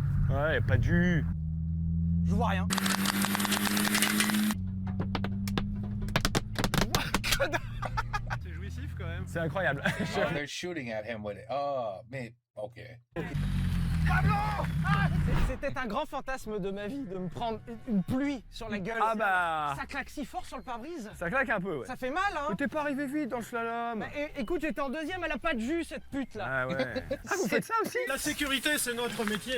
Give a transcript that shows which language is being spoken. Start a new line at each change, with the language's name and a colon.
French: Ouais, pas du. Je vois rien. C'est jouissif quand même. C'est incroyable.
English: Oh, they're shooting at him with it. Oh, man. Okay.
French: C'était un grand fantasme de ma vie de me prendre une pluie sur la gueule. Ah bah... Ça claque si fort sur le pare-brise. Ça claque un peu, ouais. Ça fait mal, hein. Mais t'es pas arrivé vite dans le slalom. Bah, écoute, j'étais en deuxième, elle a pas de jus, cette pute là. Ah ouais. Ah, vous faites ça aussi? La sécurité, c'est notre métier.